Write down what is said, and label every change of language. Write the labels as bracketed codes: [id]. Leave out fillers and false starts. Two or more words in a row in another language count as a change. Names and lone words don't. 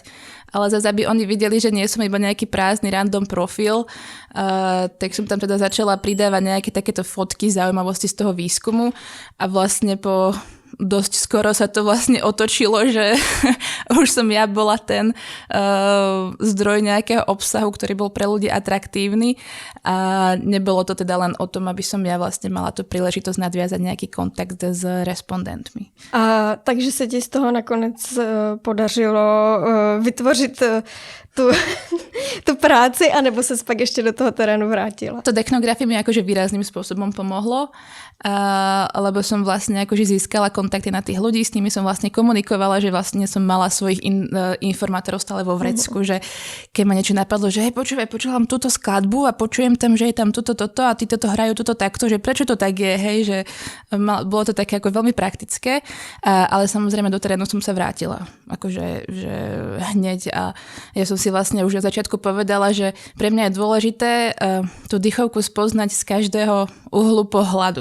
[sk] Ale zase, aby oni videli, že nie som iba nejaký prázdny random profil, tak som tam teda začala pridávať nejaké takéto fotky, zaujímavosti z toho výskumu a vlastne po dosť skoro sa to vlastne otočilo, že už som ja bola ten zdroj nejakého obsahu, ktorý bol pre ľudí atraktívny a nebolo to teda len o tom, aby som ja vlastne mala tú príležitosť nadviazať nejaký kontakt s respondentmi. [cs] A takže sa ti z toho nakonec podařilo vytvořit tu práci, anebo sa pak ešte do toho terénu vrátila? [sk] To Technografy mi akože výrazným spôsobom pomohlo, lebo som vlastne akože získala kontakty na tých ľudí, s nimi som vlastne komunikovala, že vlastne som mala svojich informátorov stále vo vrecku, že keď ma niečo napadlo, že hej, počúvam túto skladbu a počujem tam, že je tam toto a tí toto hrajú toto takto, že prečo to tak je, hej, že bolo to také ako veľmi praktické, ale samozrejme do terénu som sa vrátila, akože že hneď a ja som si vlastne už od začiatku povedala, že pre mňa je dôležité tú dychovku spoznať z každého uhlu pohľadu.